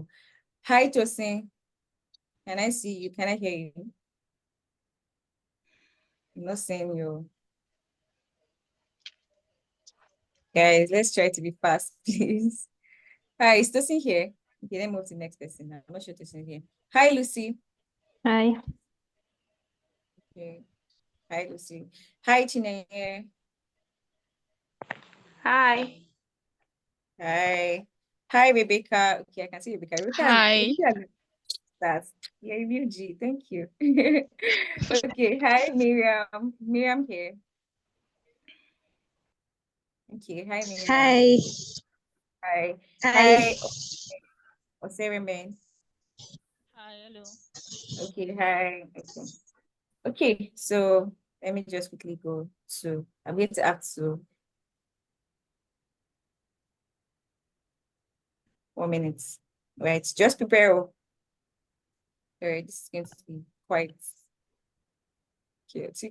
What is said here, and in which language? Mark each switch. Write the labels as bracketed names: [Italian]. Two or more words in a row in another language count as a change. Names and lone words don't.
[English] Hi, Tosin. Can I see you? Can I hear you? I'm not seeing you. Guys, let's try to be fast, please. Hi, is Tosin here? Okay, then move to the next person. I'm not sure Tosin is here. Hi, Lucy. Hi. Okay. Hi, Lucy. Hi, Chineye. Hi. Hi. Hi, Rebecca. Okay, I can see Rebecca. Hi. That's yeah, you G. Thank you. Okay. Hi, Miriam. Miriam here. Okay. Hi, Miriam. Hi. Hi. Hi. Hi, Oseremen. Hi, hello. Okay. Hi. Okay. Okay. So let me just quickly go to. I'm going to ask to 4 minutes. Right. Just prepare. All right. This is going to be quite chaotic.